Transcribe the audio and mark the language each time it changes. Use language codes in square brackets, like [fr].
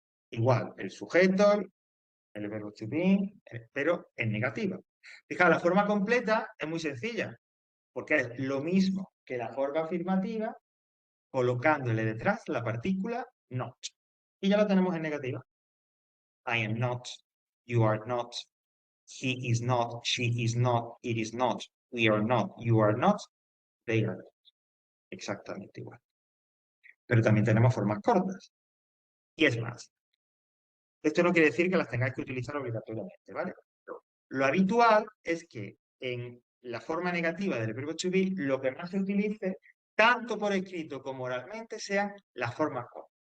[es] Igual, el sujeto, el verbo to be, pero en negativa. Fijaos, la forma completa es muy sencilla, porque es lo mismo que la forma afirmativa, colocándole detrás la partícula not. Y ya lo tenemos en negativa. [en] I am not, you are not, he is not, she is not, it is not, we are not, you are not, they are not. [es] Exactamente igual. Pero también tenemos formas cortas. Y es más, esto no quiere decir que las tengáis que utilizar obligatoriamente, ¿vale? Pero lo habitual es que en la forma negativa del verbo to be, lo que más se utilice, tanto por escrito como oralmente, sean las formas cortas.